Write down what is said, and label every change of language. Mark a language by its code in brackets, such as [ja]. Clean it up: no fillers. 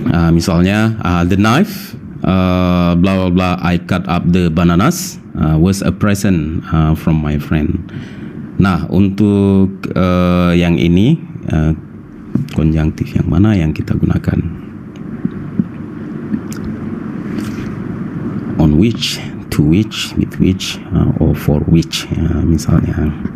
[en] Misalnya, the knife, blah blah blah, I cut up the bananas, was a present from my friend. [id] Nah, untuk yang ini, konjunktif yang mana yang kita gunakan? [en] On which, to which, with which, or for which, misalnya.